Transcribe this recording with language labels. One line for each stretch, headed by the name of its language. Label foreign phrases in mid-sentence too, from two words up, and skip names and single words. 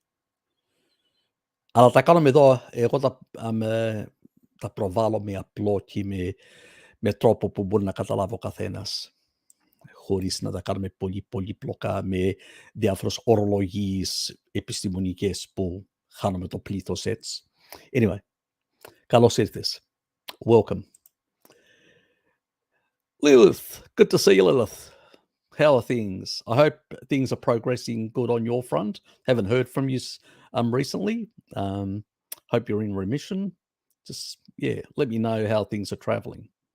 Greek: Αλλά τα κάνουμε εδώ, εγώ τα προβάλλω με απλό και με τρόπο που μπορεί να καταλάβει ο καθένας. Χωρίς να τα κάνουμε πολύ πολύπλοκα με διάφορες ορολογίες επιστημονικές που χάνουμε το πλήθος έτσι. Anyway, καλώς ήρθες.
English: Welcome. Lilith, good to see you, Lilith. How are things? I hope things are progressing good on your front. Haven't heard from you recently. Hope you're in remission. Just, yeah, let me know how things are traveling.